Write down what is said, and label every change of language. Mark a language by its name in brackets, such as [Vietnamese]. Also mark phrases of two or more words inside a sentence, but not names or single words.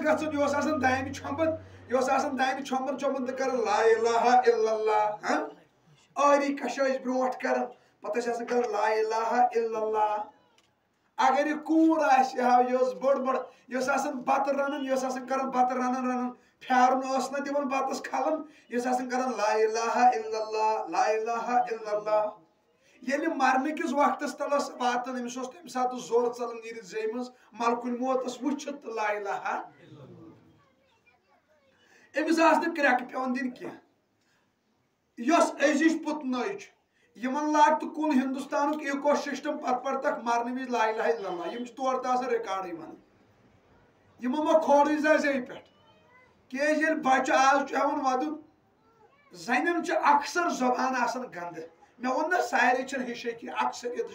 [Kashmiri] گژھان یہِ اوس آسان دانہِ چھۄمبان یہِ اوس آسان دانہِ چھۄمبان چھۄمبان تہٕ کران [Arabic] لا اِلہا الا اللہ [Kashmiri] آری کشٲے ٲسۍ برونٛٹھ کران پتہٕ ٲسۍ آسان کران [Arabic] لا اِلہا الا اللہ [Kashmiri] اگر یہِ کوٗر آسہِ یہِ ٲس بٔڑ بٔڑ یہِ ٲس آسان بتہٕ رنان یہِ ٲس آسان کران بتہٕ رنان پھیرُن ٲس نہٕ دِوان بتس کھلن یہِ ٲس آسان کران [Arabic] لا اِلہا الا اللہ لا اِلہا الا اللہ [Kashmiri] ییٚلہِ مرنہٕ کِس وقتس تل ٲس واتان أمِس اوس تمہِ ساتہٕ زور ژلان نیٖرِتھ زیٚیہِ منٛز ملکُن موت ٲس وٕچھِتھ تہٕ [Arabic] لا اِلہا [Kashmiri] أمِس آسہٕ نہٕ کرٛٮ۪کہٕ پٮ۪وان دِنۍ کینٛہہ یۄس أزِچ پُتنٲے چھِ یِمن لاگ تہٕ کُل ہندوستانُک ایٖکو سسٹم پتہٕ پرتکھ مرنہٕ وِزِ [Arabic] لا اِلہا الا اللہ [Kashmiri] یِم چھِ تورٕ تہِ آسان رِکاڈٕے ونان یِمو ما کھولٕے زا زیٚیہِ پٮ۪ٹھ کیٛازِ ییٚلہِ بچہِ آز چھُ ہٮ۪وان ودُن زنٮ۪ن چھِ اکثر زبان آسان گنٛدٕ مےٚ ووٚن نا سارے چھنہٕ ہِشے کینٛہہ اکثریتٕچ